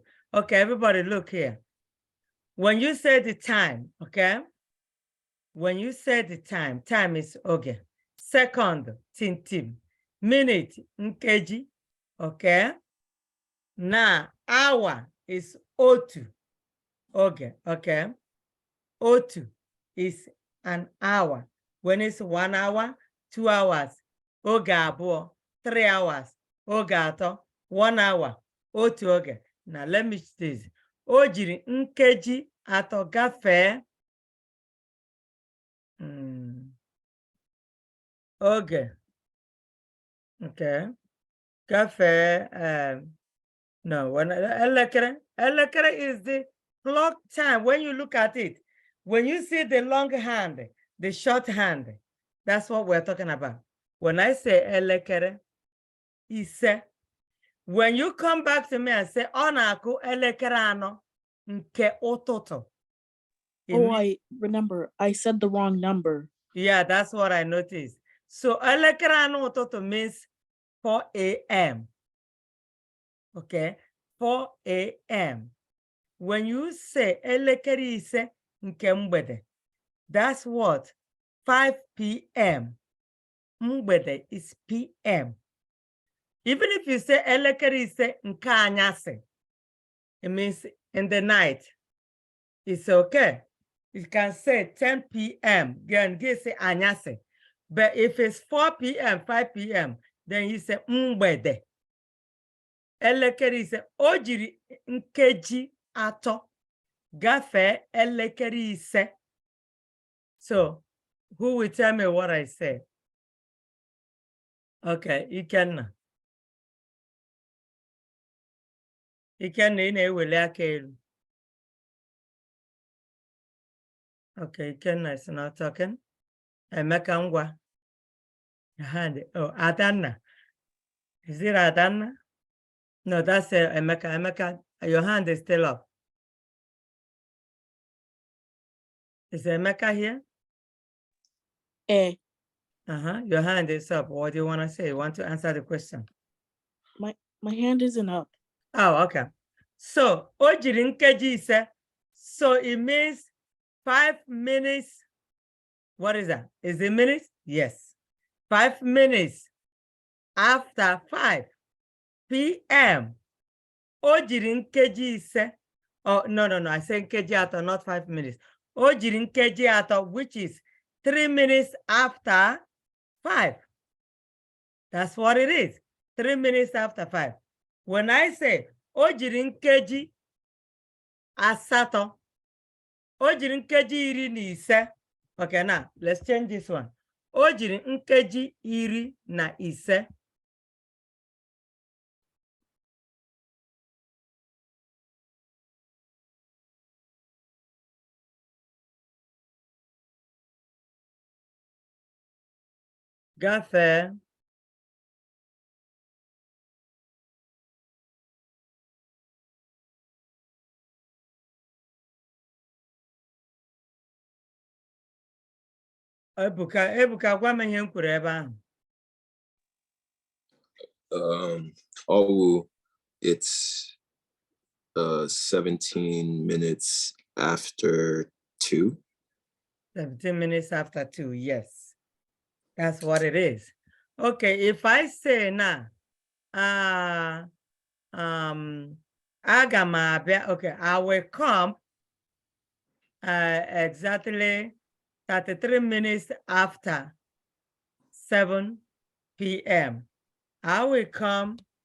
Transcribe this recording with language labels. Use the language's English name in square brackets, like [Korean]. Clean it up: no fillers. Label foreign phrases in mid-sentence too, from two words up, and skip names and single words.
[English] Okay, everybody look here. When you say the time, okay? When you say the time, time is okay. Second, tintim. Minute, nkeji, okay? Now, hour is otu. Okay, okay. Otu is an hour. When it's 1 hour, 2 hours, [Igbo] oge abụọ, 3 hours, oge atọ, 1 hour, otu oge. [English] Now let me say this. [Igbo] O jiri nkeji atọ gafee oge. [English] Okay. Gafee no, when elekere is the clock time. When you look at it, when you see the long hand, the short hand, that's what we're talking about. When I say [Igbo] elekere, ise. [English] When you come back to me and say, [Igbo] ọ na-akụ elekere anọ nke ụtụtụ. [English] Oh, I remember. I said the wrong number. Yeah, that's what I noticed. So [Igbo] elekere anọ ụtụtụ [English] means 4 a.m. Okay, 4 a.m. When you say [Igbo] elekere ise nke mgbede, [English] that's what? 5 p.m. Mgbede is p.m. Even if you say [Igbo] elekere ise nke anyasị, [English] it means in the night. It's okay. You can say 10 p.m. Then you say anyasị. But if it's 4 p.m., 5 p.m., then you say mgbede. [Igbo] Elekere ise, o jiri nkeji atọ gafee elekere ise. [English] So, who will tell me what I said? Okay, Ikenna. [Igbo] Ikenna, ị na-eweli aka elu. [English] Okay, Ikenna is not talking. [Igbo] Emeka ngwa. [English] Hand. Oh, Adanna. Is it Adanna? No, that's Emeka. Emeka, your hand is still up. Is Emeka here? Your hand is up. What do you want to say? You want to answer the question? My hand isn't up. Oh, okay. So, [Igbo] o jiri nkeji ise. [English] So it means 5 minutes. What is that? Is it minutes? Yes. 5 minutes after 5 p.m. [Igbo] O jiri nkeji ise. [English] Oh, no. I said [Igbo] nkeji atọ, [English] not 5 minutes. [Igbo] O jiri nkeji atọ, [English] which is 3 minutes after 5. That's what it is. 3 minutes after 5. When I say [Igbo] o jiri nkeji asatọ, o jiri nkeji iri na ise. [English] Okay, now let's change this one. [Igbo] O jiri nkeji iri na ise. Gafee Ebuka, gwa m ihe m kwuru ebe ahụ. [English] It's 17 minutes after 2. 17 minutes after 2, yes. That's what it is. Okay, if I say now, [Igbo] aga m abịa, [English] okay, I will come exactly 33 minutes after 7 p.m. I will come